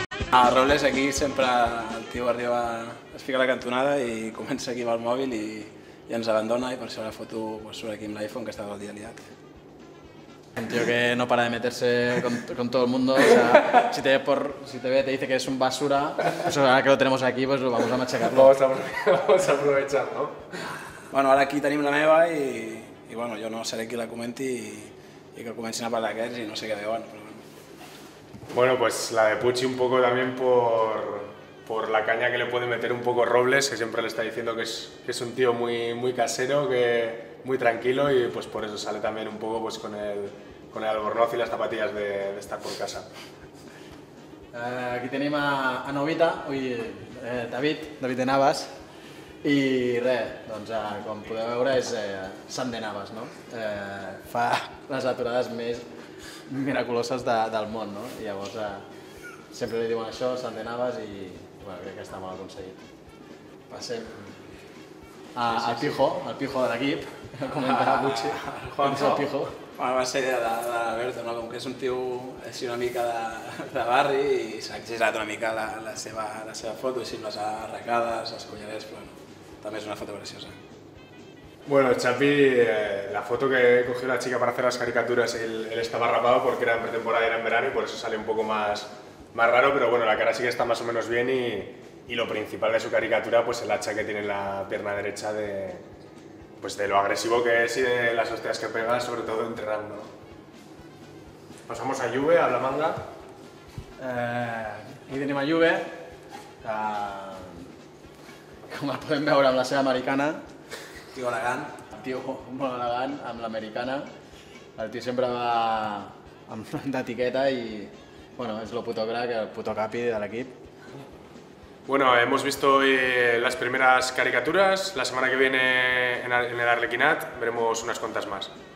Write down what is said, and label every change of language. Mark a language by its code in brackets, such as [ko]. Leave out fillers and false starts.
[ca] A Robles aquí sempre el tio arriba, es fica a la cantonada i comença aquí amb el mòbil i ens abandona, i per això la foto surt aquí amb l'iPhone, que està tot el dia liat. [es] Un tío que no para de meterse con todo el mundo, o sea, si te ve te dice que es un basura, pues ahora que lo tenemos aquí, pues vamos a machacarlo. Vamos a aprovechar, ¿no? [ca] Bueno, ara aquí tenim la meva i bueno, jo no seré qui la comenti i que comencin a parlar d'aquests i no sé què veuen, però bueno. [es] Bueno, pues la de Pucci un poco también por la caña que le puede meter un poco Robles, que siempre le está diciendo que es un tío muy casero, muy tranquilo, y pues por eso sale también un poco pues con el albornoz y las zapatillas de estar por casa. [ca] Aquí tenim a Novita, David de Navas, i res, com podeu veure és Sant de Navas, fa les aturades més miraculoses del món, i llavors sempre li diuen això, Sant de Navas, i crec que està molt aconseguit. Passem al Pijo de l'equip, que comentava Pucci. Com és el Pijo? Va ser de l'Alberto, com que és un tio així una mica de barri i s'ha exagerat una mica la seva foto, així amb les arracades, els collarets, però també és una foto graciosa. [es] Bueno, Chapi, la foto que cogió la chica para hacer las caricaturas, él estaba rapado porque era en pretemporada y era en verano, y por eso sale un poco más raro, pero bueno, la cara sí que está más o menos bien, y lo principal de su caricatura, pues el hacha que tiene en la pierna derecha, de lo agresivo que es y de las hostias que pega, sobre todo entrenando. Pasamos a Juve, a la manga. [ca] Aquí tenim a Juve, com el podem veure amb la seva americana. Tio elegant. El tio molt elegant, amb l'americana. El tio sempre va d'etiqueta i és el puto crack, el puto capi de l'equip. [es] Bueno, hemos visto hoy las primeras caricaturas. La semana que viene en el Arlequinat veremos unas cuantas más.